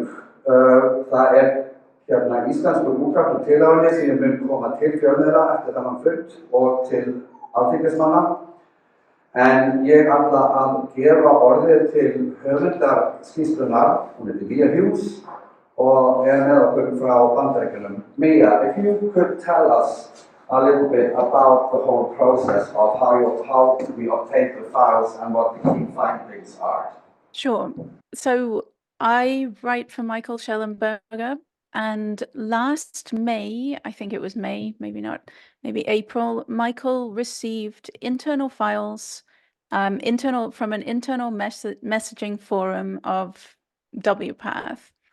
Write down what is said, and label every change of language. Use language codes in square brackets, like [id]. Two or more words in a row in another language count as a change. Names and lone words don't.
[is] Það íslensku útgáfa og tillaganir sem mun koma til fjölmiðla eftir þennan fund og til alþingismanna. En ég ætla að gefa orðið til höfundar skýrslunnar, hún heitir Mia Hughes og með okkur frá Bandaríkjunum. [en] Mia, if you could tell us a little bit about the whole process of how we obtain the files and what the key findings are. Sure. So I write for Michael Schellenberger, and last May, I think it was May, maybe not, maybe April, Michael received internal files from an internal messaging forum of WPATH.